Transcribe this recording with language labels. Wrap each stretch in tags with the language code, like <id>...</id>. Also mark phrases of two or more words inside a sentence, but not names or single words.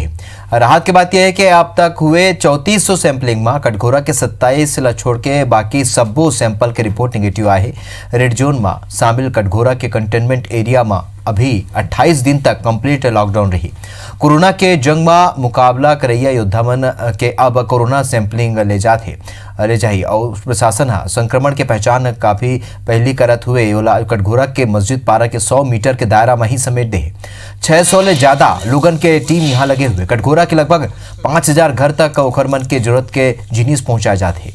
<hne>राहत की बात यह है कि अब तक हुए 3400 सैंपलिंग में कटघोरा के 27 ला छोड़ के बाकी सबो सैंपल के रिपोर्ट नेगेटिव आए।</hne> <en>red zone</en> <hne>में शामिल कटघोरा के</hne> <en>containment area</en> <hne>में अभी 28 दिन तक</hne> <en>complete lockdown</en> <hne>रही। कोरोना के जंग में मुकाबला करैया योद्धा मन के अब कोरोना सैंपलिंग ले जाही और प्रशासन संक्रमण के पहचान काफी पहली करत हुए कटघोरा के मस्जिद पारा के 100 मीटर के दायरा में ही समेट दे। 600 ले ज्यादा लोगन के टीम यहाँ लगे हुए। कटघोरा के लगभग 5000 घर तक ओखरमन के जरूरत के जिनिस पहुंचाए जाते।</hne>